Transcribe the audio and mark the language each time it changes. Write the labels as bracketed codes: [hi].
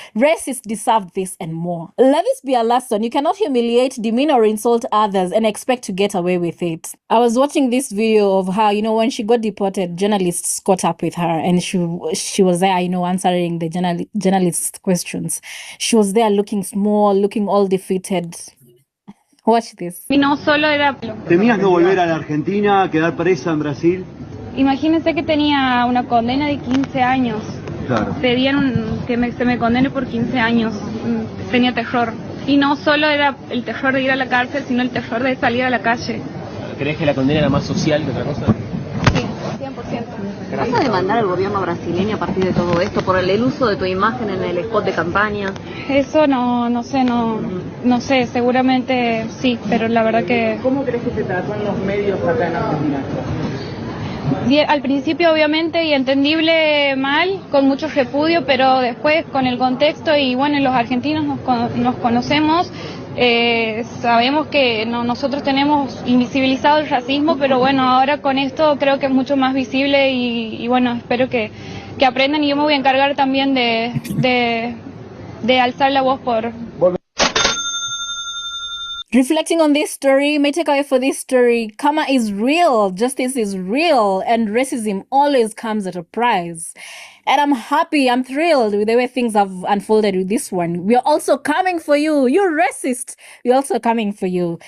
[en] Racists deserve this and more. Let this be a lesson. You cannot humiliate, demean, or insult others and expect to get away with it. I was watching this video of how, when she got deported, journalists caught up with her and she was there, answering the journalists' questions. She was there looking small, looking all defeated. Watch this. [es] Y no solo era... ¿Temías no volver a la Argentina, quedar presa en Brasil? Imagínense que tenía una condena de 15 años. Claro. Pedían que se me condene por 15 años. Tenía terror. Y no solo era el terror de ir a la cárcel, sino el terror de salir a la calle. ¿Crees que la condena era más social que otra cosa? Sí, 100%. ¿Vas a demandar al gobierno brasileño a partir de todo esto por el uso de tu imagen en el spot de campaña? Eso no sé, seguramente sí, pero la verdad que... ¿Cómo crees que se trató en los medios acá en Argentina? Al principio obviamente y entendible mal, con mucho repudio, pero después con el contexto y bueno, los argentinos nos conocemos, sabemos que nosotros tenemos invisibilizado el racismo, pero bueno, ahora con esto creo que es mucho más visible y bueno, espero que aprendan y yo me voy a encargar también de alzar la voz por... [en] Reflecting on this story, my takeaway for this story, karma is real, justice is real, and racism always comes at a price. And I'm happy, I'm thrilled with the way things have unfolded with this one. We are also coming for you. You're racist. We're also coming for you.